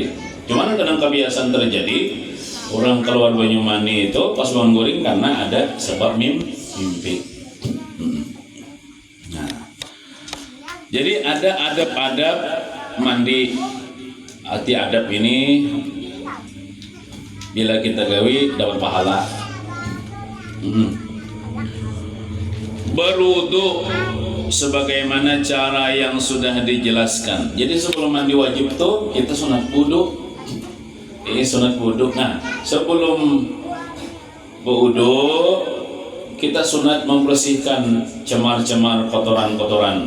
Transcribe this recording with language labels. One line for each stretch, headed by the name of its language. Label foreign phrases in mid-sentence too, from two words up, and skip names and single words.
Banjar: Cuman kadang kebiasaan terjadi orang keluar banyu mani itu pas bangun guring karena ada sebab mimpi.
Indonesian: Jadi ada adab-adab mandi.
Banjar: Arti adab ini bila kita gawi dapat pahala.
Indonesian: Berwudu sebagaimana cara yang sudah dijelaskan. Jadi sebelum mandi wajib tuh kita sunat wudu. Ini sunat wudhu. Nah, sebelum berwudhu kita sunat membersihkan cemar-cemar kotoran-kotoran.